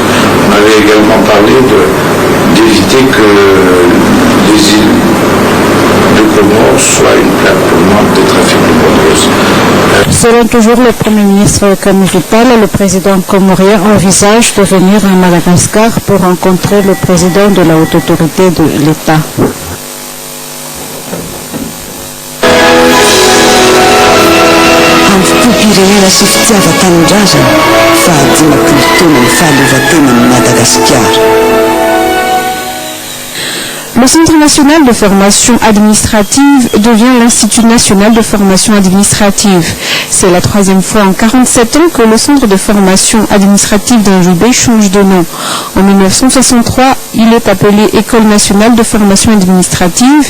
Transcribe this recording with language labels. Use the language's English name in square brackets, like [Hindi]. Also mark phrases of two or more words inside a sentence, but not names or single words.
[French] On avait également parlé d'éviter que les îles de Comores soient une plaque tournante des trafics de Bois-de-Rose. Selon toujours le Premier ministre Camille Vital, le président comorien envisage de venir à Madagascar pour rencontrer le président de la haute autorité de l'État. [Malagasy] Pirenena sy fitiavan-tanindrazana fa dimampolo taona ny fahaleovan-tenan'i Madagascar. [French] Le Centre national de formation administrative devient l'Institut national de formation administrative. C'est la troisième fois en 47 ans que le Centre de formation administrative d'Anjoubé change de nom. En 1963, il est appelé École nationale de formation administrative.